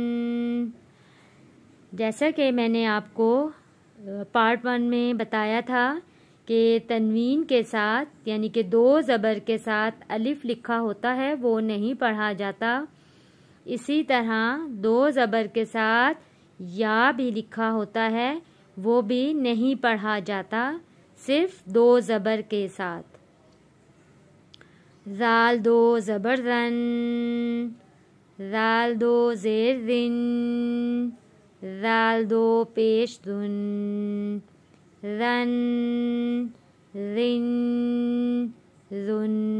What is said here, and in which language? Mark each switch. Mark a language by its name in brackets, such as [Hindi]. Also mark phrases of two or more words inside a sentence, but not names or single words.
[Urdu] جیسا کہ میں نے آپ کو پارٹ 1 میں بتایا تھا کہ تنوین کے ساتھ یعنی کہ 2 زبر کے ساتھ الف لکھا ہوتا ہے وہ نہیں پڑھا جاتا، اسی طرح 2 زبر کے ساتھ یا بھی لکھا ہوتا ہے وہ بھی نہیں پڑھا جاتا، صرف 2 زبر کے ساتھ۔ زال 2 زبر زن، زال 2 زیر زن، زال 2 پیش زن، زن زن زن۔